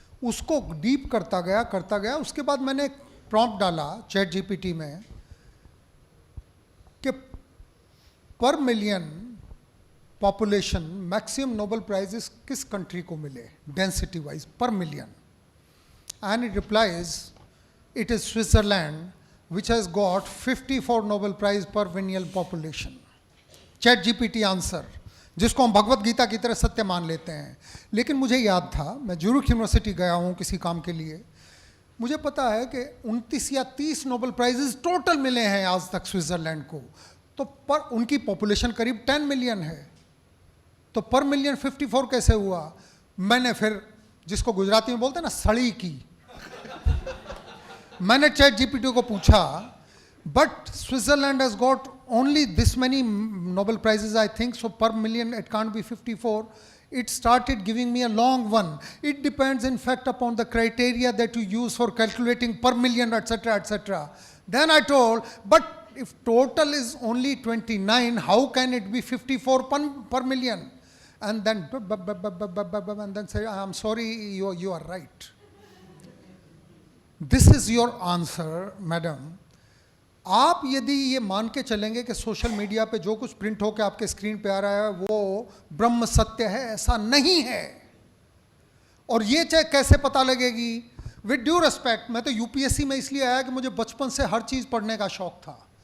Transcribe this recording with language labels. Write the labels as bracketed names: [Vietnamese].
[Hindi] उसको डीप करता गया. उसके बाद मैंने एक प्रॉम्प्ट डाला चैट जीपीटी में कि पर million population maximum Nobel prizes किस कंट्री को मिले डेंसिटी वाइज पर million. [English] And it replies, it is Switzerland, which has got 54 Nobel Prize per million population. [Hindi] Chat GPT answer, जिसको हम भगवत गीता की तरह सत्य मान लेते हैं. लेकिन मुझे याद था, मैं ज्यूरिख यूनिवर्सिटी गया हूँ किसी काम के लिए, मुझे पता है कि 29 या 30 नोबेल प्राइजेस टोटल मिले हैं आज तक स्विट्ज़रलैंड को. तो पर उनकी पॉपुलेशन करीब 10 मिलियन है, तो पर मिलियन 54 कैसे हुआ. मैंने फिर, जिसको गुजराती में बोलते हैं ना, सड़ी की, मैंने चैट जीपीटी को पूछा, [English] But Switzerland has got only this many Nobel prizes I think, so per million it can't be 54. It started giving me a long one. It depends in fact upon the criteria that you use for calculating per million, etc., etc. Then I told, but if total is only 29, how can it be 54 per million? And then say, I'm sorry, you are right. This is your answer, madam. [Hindi] आप यदि ये मान के चलेंगे कि social media पे जो कुछ प्रिंट होकर आपके स्क्रीन पे आ रहा है वो ब्रह्म सत्य है, ऐसा नहीं है. और ये चाहे कैसे पता लगेगी. [English] with due respect, [Hindi] मैं तो यूपीएससी में इसलिए आया कि मुझे बचपन से हर चीज़ पढ़ने का शौक था.